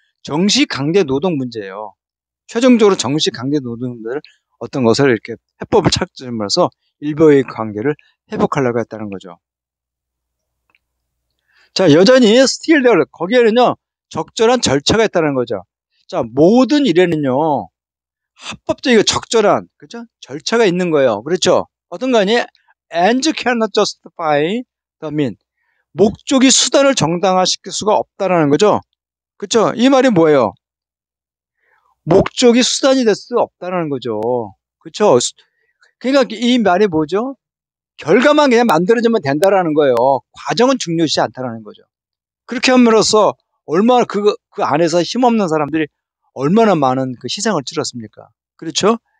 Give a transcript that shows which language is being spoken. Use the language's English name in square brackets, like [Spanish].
[Korean] 정시 강제 노동 문제예요. 최종적으로 정시 강제 노동들 어떤 것을 이렇게 해법을 찾으면서 일본의 관계를 회복하려고 했다는 거죠. 자, 여전히 [English] 스틸 데어 [Korean] 거기에는요 적절한 절차가 있다는 거죠. 자, 모든 일에는요 합법적이고 적절한 그죠 절차가 있는 거예요. 그렇죠? 어떤 거 아니? [English] And cannot justify the mean. [Korean] 목적이 수단을 정당화시킬 수가 없다라는 거죠. 그렇죠? 이 말이 뭐예요? 목적이 수단이 될 수 없다는 거죠. 그렇죠? 그러니까 이 말이 뭐죠? 결과만 그냥 만들어지면 된다라는 거예요. 과정은 중요시 않다라는 거죠. 그렇게 함으로써 얼마나 그 안에서 힘없는 사람들이 얼마나 많은 그 희생을 치렀습니까? 그렇죠?